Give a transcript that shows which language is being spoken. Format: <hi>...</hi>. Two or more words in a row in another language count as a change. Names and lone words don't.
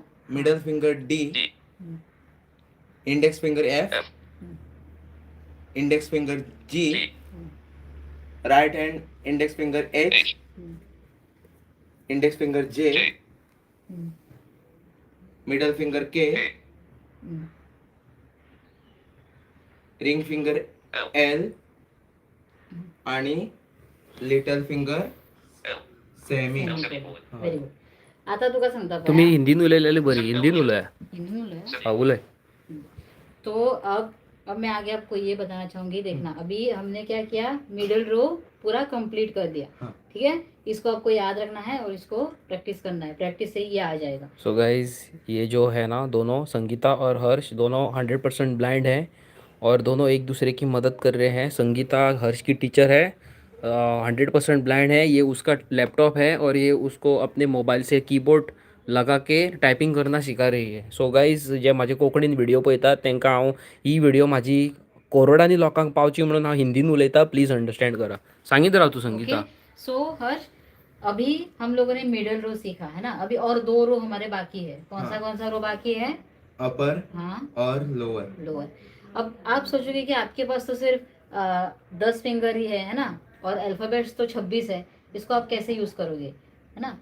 <en>middle finger D, index finger F, index finger G, right hand index finger H, index finger J, middle finger K, ring finger L आणि little finger semi. Very good.</en> <kok>आता तुका सांगता तुम्ही हिंदीन उलयलेली बरी, हिंदीन उलया। हाँ उलय।</kok> <hi>तो अब मैं आगे आपको ये बताना चाहूंगी। देखना अभी हमने क्या किया, मिडिल रो पूरा कंप्लीट कर दिया। ठीक है, इसको आपको याद रखना है और इसको प्रैक्टिस करना है, प्रैक्टिस से ही ये आ जाएगा।</hi> <en>so guys</en> <hi>ये जो है ना दोनों संगीता और हर्ष दोनों 100% ब्लाइंड हैं और दोनों एक दूसरे की मदद कर रहे हैं। संगीता हर्ष की टीचर है, 100% ब्लाइंड है, ये उसका लैपटॉप है और ये उसको अपने मोबाईल से कीबोर्ड लगा के टायपिंग करना शिका रही है।</hi> <en>so guys</en> <kok>जे माझे कोंकणीन व्हिडिओ पळयतात तांकां हांव ही व्हिडिओ माझी करोडांनी लोकांक पावची म्हणून हांव हिंदीन उलयता,</kok> <en>please understand</en> <kok>करा। सांगीत राव तू संगीता।</kok> <hi>सो हर्ष अभी हम लोगों ने</hi> <en>middle row</en> <hi>सीखा है ना, अभी और 2 रो हमारे बाकी है। कौन सा रो बाकी है? अपर हाँ और लोअर। लोअर। अब आप सोचोगे कि आपके पास तो सिर्फ 10 फिंगर ही है ना, और अल्फाबेट्स तो 26 है, इसको आप कैसे यूज करोगे, है ना।</hi>